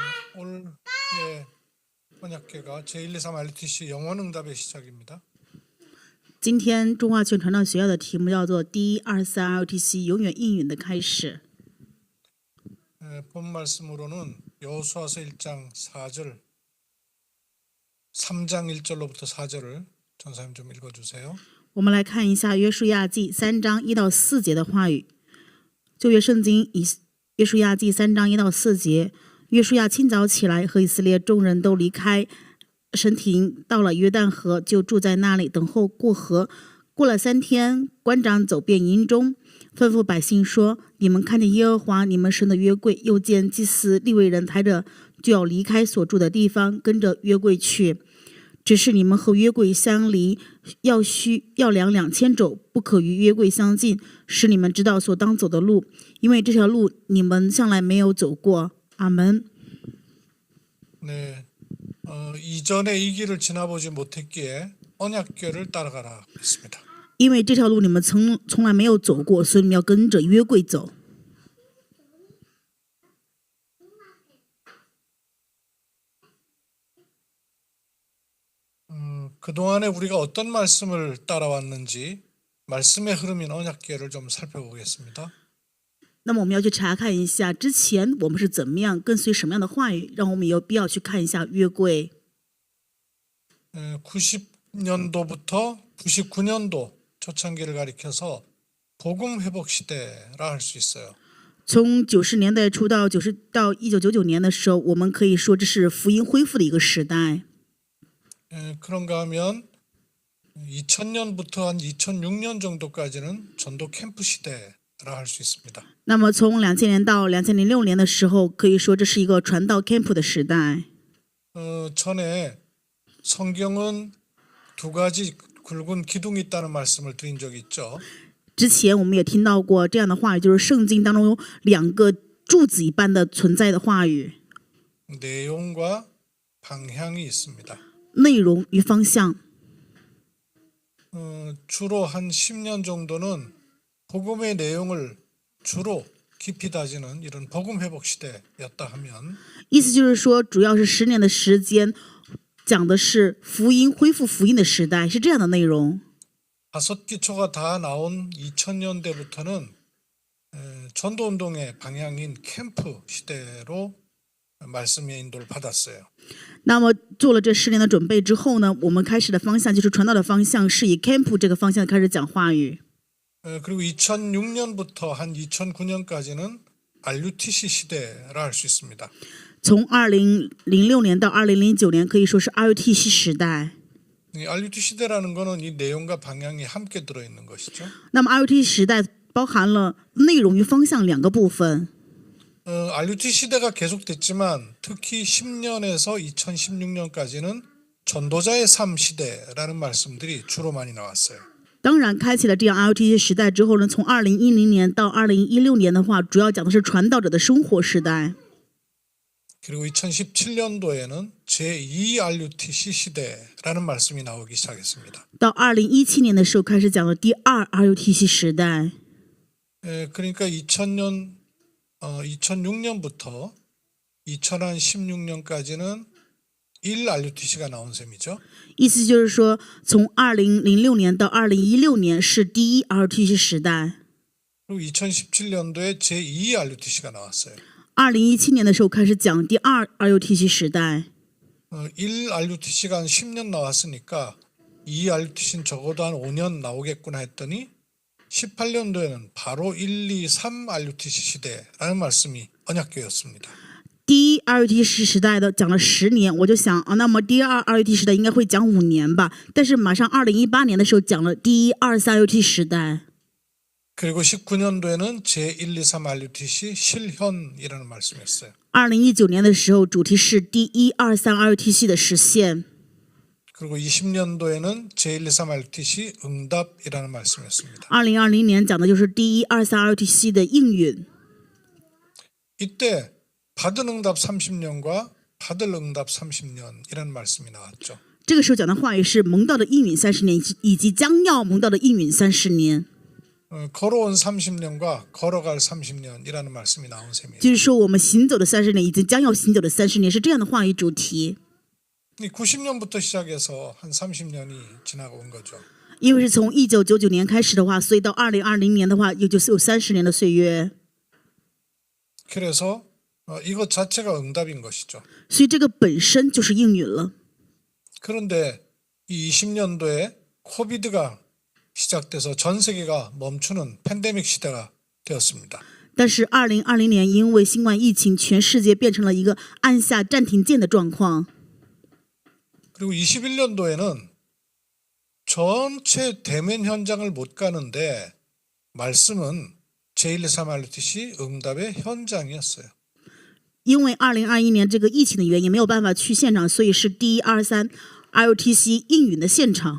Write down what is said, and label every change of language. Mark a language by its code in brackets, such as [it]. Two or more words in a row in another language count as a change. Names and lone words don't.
[ko] 올해 번역회가 제1, 2, 3 RUTC 영원응답의 시작입니다. [zh] 今天中华全传道学校的题目叫做第1、2、3 ROTC 永远应允的开始。 [ko] 본 말씀으로는 여호수아서 1장 4절, 3장 1절로부터 4절을 전사님 좀 읽어주세요. [zh] 我们来看一下约书亚记3章1到4节的话语。旧约圣经约书亚记3章1到4节，约书亚清早起来，和以色列众人都离开神亭，到了约旦河，就住在那里，等候过河。过了3天，官长走遍营中，吩咐百姓说：“你们看见耶和华你们神的约柜，又见祭司利未人抬着，就要离开所住的地方，跟着约柜去。只是你们和约柜相离，要量2000肘，不可与约柜相近，使你们知道所当走的路，因为这条路你们向来没有走过。” 阿门。 [ko] 네, 이전에 이 길을 지나보지 못했기에 언약궤를 따라가라 했습니다. [zh] 因为这条路你们从来没有走过，所以你们要跟着约柜走。 [ko] 그동안에 우리가 어떤 말씀을 따라왔는지 말씀의 흐름인 언약궤를 좀 살펴보겠습니다. [zh] 那么我们要去查看一下之前我们是怎么样跟随什么样的话语，让我们有必要去看一下约柜。 [ko] 90년도부터 99년도 초창기를 가리켜서 복음 회복 시대라 할 수 있어요. [zh] 从90年代初到1999年的时候，我们可以说这是福音恢复的一个时代。 [ko] 그런가 하면 2000년부터 한 2006년 정도까지는 전도 캠프 시대라 할 수 있습니다. [zh] 那么从2000年到2006年的时候，可以说这是一个传道 camp 的时代。 [ko] 전에 성경은 두 가지 굵은 기둥이 있다는 말씀을 드린 적이 있죠. [zh] 之前我们也听到过这样的话语，就是圣经当中有2个柱子一般的存在的话语， [ko] 내용과 방향이 있습니다. [zh] 内容与方向。 [ko] 주로 한 10년 정도는 복음의 내용을 주로 깊이 다지는 이런 복음 회복 시대였다 하면 [zh] 意思就是说，主要是10年的时间，讲的是福音恢复福音的时代，是这样的内容。 [ko] 5 기초가 다 나온 2000년대부터는 전도운동의 방향인 캠프 시대로 말씀의 인도를 받았어요. [zh] 那么做了这10年的准备之后呢，我们开始的方向就是传道的方向，是以 camp 这个方向开始讲话语。 [ko] 그리고 2006년부터 한 2009년까지는 RUTC 시대라 할 수 있습니다. [zh] 从2006年到2009年，可以说是 RUTC 时代。 [ko] 이 RUTC 시대라는 거는 이 내용과 방향이 함께 들어있는 것이죠. [zh] 那么 RUTC 时代包含了内容与方向2个部分。 [ko] RUTC 시대가 계속됐지만 특히 10년에서 2016년까지는 전도자의 삶 시대라는 말씀들이 주로 많이 나왔어요. [zh] 当然，开启了这样 RUTC 时代之后呢，从2010年到2016年的话，主要讲的是传道者的生活时代。 [ko] 그리고 2017년도에는 제2 RUTC 시대라는 말씀이 나오기 시작했습니다. [zh] 到2017年的时候，开始讲了第2 RUTC 时代。 [ko] 그러니까 2006년부터 2016년까지는 1 RUTC가 나온 셈이죠. [zh] 意思就是说，从2006年到2016年是第1 RUTC 时代。 [ko] 그리고 2017년도에 제2 RUTC가 나왔어요. [zh] 2017 年的时候开始讲第2 RUTC 时代。 [ko] 1 RUTC가 한 10년 나왔으니까 2 RUTC는 적어도 한 5년 나오겠구나 했더니 18년도에는 바로 1, 2, 3 RUTC 시대라는 말씀이 언약궤였습니다. [zh] 第1 RUTC 时代的讲了10年，我就想那么第2 RUTC 时代应该会讲5年吧。但是马上2018年的时候讲了第1、2、3 RUTC 时代。 [ko] 그리고 19년도에는 제1, 2, 3 RUTC 실현이라는 말씀이었어요. [zh] 2019 年的时候，主题是第1、2、3 RUTC 的实现。 [ko] 그리고 20년도에는 제1, 2, 3 RUTC 응답이라는 말씀이었습니다. [zh] 2020 年讲的就是第1、2、3 RUTC 的应允。 [ko] 이때 받은 응답 30년과 받을 응답 30년이라는 말씀이 나왔죠. [zh] 这个时候讲的话语是蒙道的应允30年，以及将要蒙道的应允30年。 [ko] 걸어온 30년과 걸어갈 30년이라는 말씀이 나온 셈이에요. [zh] 就是说我们行走的30年以及将要行走的30年是这样的话语主题。 [ko] 이 90년부터 시작해서 한 30년이 지나고 온 거죠. [zh] 因为是从1999年开始的话，所以到2020年的话，也就是有30年的岁月。 [ko] 그래서 이것 자체가 응답인 것이죠. [zh] 所以这个本身就是应允了。 [ko] 그런데 이 20년도에 코비드가 시작돼서 전 세계가 멈추는 팬데믹 시대가 되었습니다. [zh] 但是2020年因为新冠疫情，全世界变成了一个按下暂停键的状况。 [ko] 그리고 21년도에는 전체 대면 현장을 못 가는데 말씀은 제123RTC 응답의 현장이었어요. [zh] 因为2021年这个疫情的原因，没有办法去现场，所以是123 ROTC 应允的现场。